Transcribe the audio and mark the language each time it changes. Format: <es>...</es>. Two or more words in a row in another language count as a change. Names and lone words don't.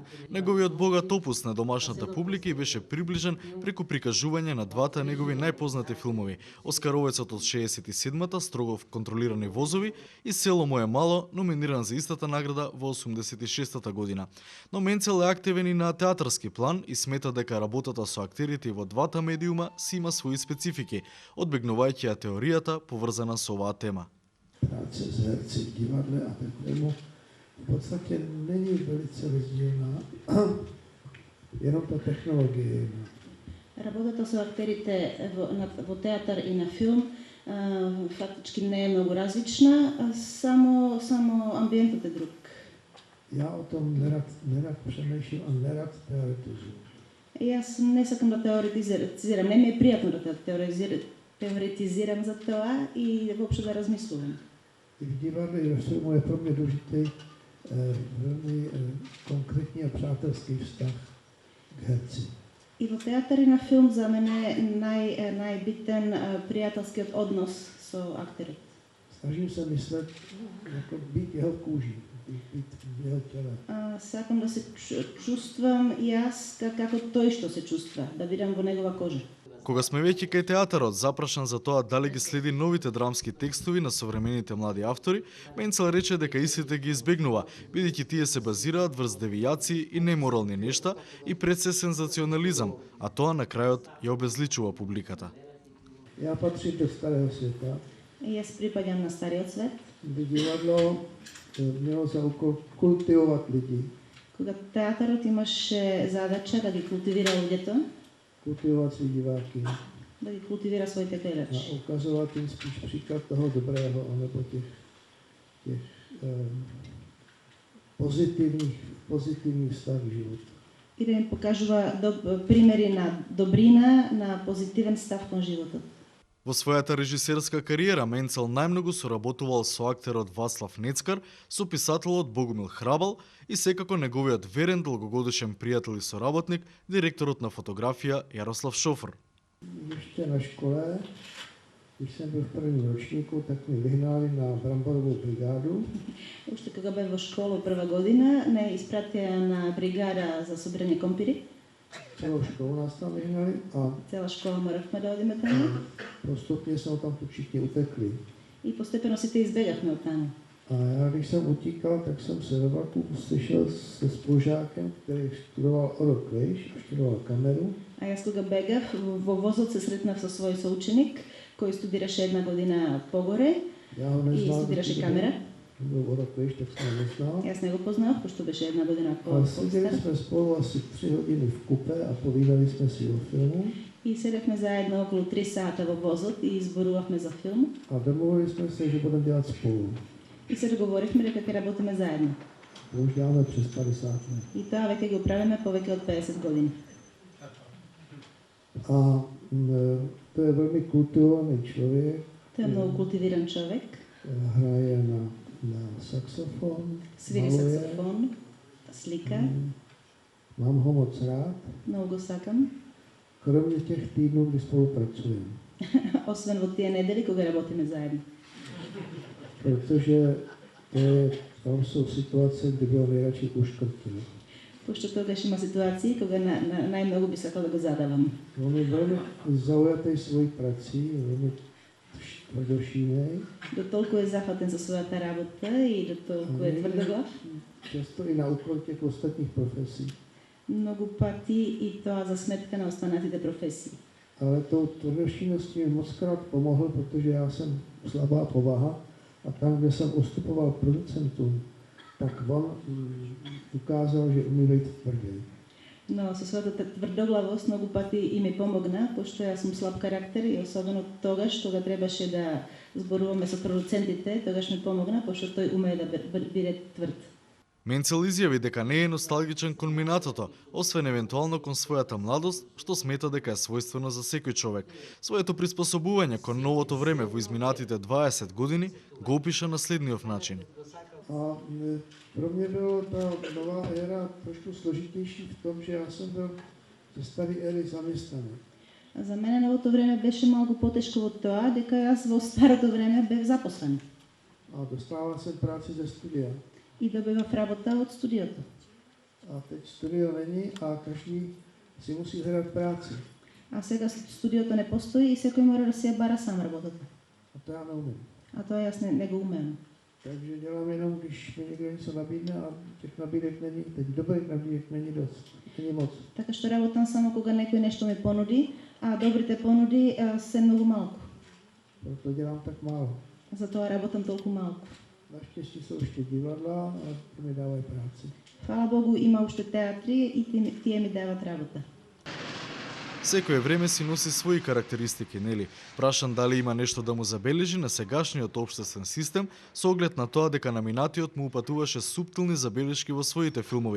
<mk>Неговиот богат опус на домашната публика и беше приближен преку прикажување на двата негови најпознати филмови: Оскаровецот од 67-та, Строго контролирани возови, и Село моје мало, номиниран за истата награда во 86-та година. Но Менцел е активен и на театарски план и смета дека работата со актерите во двата медиума си има своји специфики, одбегнувајќи ја теоријата поврзана со оваа тема.</mk> <cs>Práce s herci v divadle a ve filmu v podstatě není velice rozdílná, jenom ta technologie je jiná.</cs> <mk>Работата со актерите во театар и на филм фактички не е многу различна, само амбиентот е друг.</mk> <cs>Já o tom nerad přemýšlím a nerad teoretizuju.</cs> <mk>Јас не сакам да теоретизирам, не ми е пријатно да теоретизирам за тоа и воопшто да размислувам.</mk> <cs>I v divadle i ve filmu je pro mě důležitý velmi konkrétní a přátelský vztah k herci.</cs> <mk>И во театар и на филм за мене најбитен пријателскиот однос со актерот.</mk> <cs>Snažím se myslet, jako být jeho kůží, být v jeho těle.</cs> <mk>Сакам да се чувствам јас како тој што се чувства, да бидам во негова кожа. Кога сме веќе кај театарот, запрашан за тоа дали ги следи новите драмски текстови на современите млади автори, Менцел рече дека истите ги избегнува, бидејќи тие се базираат врз девијации и неморални нешта и пред се сензационализам, а тоа на крајот ја обезличува публиката.</mk> <cs>Já patřím do starého světa</cs> <mk>И јас припаѓам на стариот свет,</mk> <cs>kdy divadlo mělo za úkol kultivovat lidi,</cs> <mk>кога театарот имаше задача да ги култивира луѓето,</mk> <cs>kultivovat svý diváky</cs> <mk>да ги култивира своите</mk> <cs>a</cs> <mk>гледачи.</mk> <cs>ukazovat jim spíš příklad toho dobrého, anebo těch pozitivních vztah k životu.</cs> <mk>И да им покажува примери на добрина, на позитивен став кон животот. Во својата режисерска кариера Менцел најмногу соработувал со актерот Васлав Нецкар, со писателот Богумил Храбал и секако неговиот верен долгогодишен пријател и соработник, директорот на фотографија Јарослав Шофр.</mk> <cs>Ještě na škole, když jsem byl v prvním ročníku, tak mi vyhnali na Bramborovou brigádu.</cs> <mk>Уште кога бев во школа прва година, ме испратија на бригада за собирање компири.</mk> <cs>Celou školu nás tam vyhnali a</cs> <mk>Цела школа моравме да одиме таму</mk> <cs>postupně jsme tam tu všichni utekli.</cs> <mk>и постепено сите избегавме од таму.</mk> <cs>A já, když jsem utíkal, tak jsem se ve vlaku slyšel se spolužákem, který studoval o rok vejš a studoval kameru.</cs> <mk>А јас кога бегав, во возот се сретнав со свој соученик, кој студираше една година погоре</mk> <cs>Já ho</cs> <mk>и</mk> <cs>neznal,</cs> <mk>студираше камера.</mk> <cs>byl o rok vejš, tak jsem ho neznal.</cs> <mk>Јас не го познав, пошто беше една година</mk> <cs>Ale seděli</cs> <mk>по-стар.</mk> <cs>jsme spolu asi 3 hodiny v kupe a povídali jsme si o filmu.</cs> <mk>И седевме заедно околу 3 сата во возот и изборувавме за филм.</mk> <cs>A domluvili jsme se, že budeme dělat spolu.</cs> <mk>И се договоривме дека ќе работиме заедно.</mk> <cs>To už děláme přes 50 let.</cs> <mk>И тоа веќе го правиме повеќе од 50 години.</mk> <cs>A to je velmi kultivovaný člověk.</cs> <mk>Тој е многу култивиран човек,</mk> <cs>Hraje na saxofon,</cs> <mk>свири</mk> <cs>maluje.</cs> <mk>саксофон, слика,</mk> <cs>Mám ho moc rád.</cs> <mk>многу го сакам.</mk> <cs>Kromě těch týdnů, kdy spolupracujeme.</cs> <mk>Освен во тие недели кога работиме заедно.</mk> <cs>Protože tam jsou situace, kdy bylo nejradši uškrtili.</cs> <mk>Пошто тогаш има ситуации кога најмногу би сакал да го задавам.</mk> <cs>On je velmi zaujatý svojí prací, velmi tvrdošínej.</cs> <mk>До толку е зафатен со својата работа и до толку е тврдоглав.</mk> <cs>Často i na úkor těch ostatních profesí.</cs> <mk>Многу пати и тоа за сметка на останатите професии.</mk> <cs>Ale tou tvrdošíností mi mockrát pomohl, protože já jsem slabá povaha a tam, kde jsem ustupoval producentům, tak on ukázal, že umí být tvrdý.</cs> <mk>Но со својата тврдоглавост многу пати и ми помогна, пошто јас сум слаб карактер и особено тогаш кога требаше да зборуваме со продуцентите, тогаш ми помогна, пошто тој умее да биде тврд. Менцел изјави дека не е носталгичен кон минатото, освен евентуално кон својата младост, што смета дека е својствено за секој човек. Своето приспособување кон новото време во изминатите 20 години го опиша на следниот начин.</mk> <cs>A pro mě byla ta nová éra trošku složitější v tom, že já jsem byl ze staré éry zaměstnaný.</cs> <mk>За мене новото време беше малку потешко во тоа дека јас во старото време бев запослен</mk> <cs>A dostával jsem práci ze studia.</cs> <mk>и добивав работа од студиото.</mk> <cs>A teď studio není a každý si musí hledat práci.</cs> <mk>А сега студиото не постои и секој мора да си ја бара сам работата.</mk> <cs>A to já neumím.</cs> <mk>А тоа јас не го умеам.</mk> <cs>Takže dělám jenom, když mi někdo něco nabídne a těch nabídek není, teď dobrých nabídek není dost, není moc.</cs> <mk>Така што работам само кога некој нешто ми понуди, а добрите понуди се многу малку.</mk> <cs>Proto dělám tak málo.</cs> <mk>Затоа работам толку малку.</mk> <cs>Naštěstí jsou ještě divadla a to mi dávají práci.</cs> <mk>Фала Богу, има уште театри и тие ми дават работа. Секое време си носи своји карактеристики, нели? Прашан дали има нешто да му забележи на сегашниот општествен систем, со оглед на тоа дека на минатиот му упатуваше суптилни забелешки во своите филмови.</mk>